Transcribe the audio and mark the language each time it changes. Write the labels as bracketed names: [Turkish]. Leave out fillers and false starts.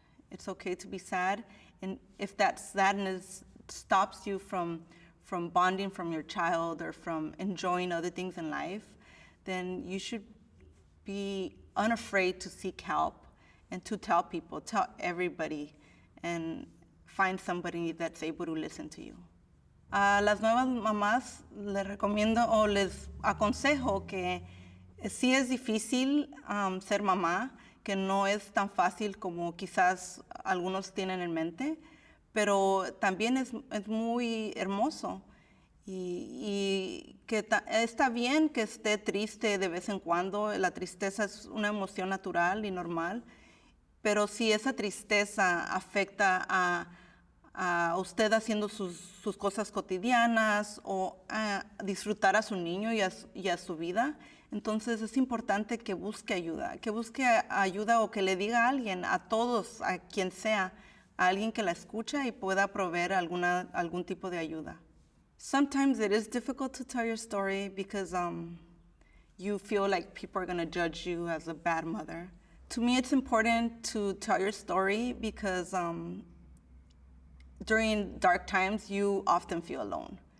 [English] It's okay to be sad, and if that sadness stops you from bonding from your child or from enjoying other things in life, then you should be unafraid to seek help and to tell people, tell everybody, and find somebody that's able to listen to you. [Spanish] A las nuevas mamás les recomiendo o les aconsejo que sí es difícil ser mamá, que no es tan fácil como quizás algunos tienen en mente, pero también es muy hermoso y que está bien que esté triste de vez en cuando. La tristeza es una emoción natural y normal, pero si esa tristeza afecta a usted haciendo sus cosas cotidianas o a disfrutar a su niño y a su vida, entonces es importante que busque ayuda o que le diga a alguien, a todos, a quien sea, a alguien que la escucha y pueda proveer algún tipo de ayuda. [English] Sometimes it is difficult to tell your story because you feel like people are going to judge you as a bad mother. To me, it's important to tell your story because during dark times, you often feel alone.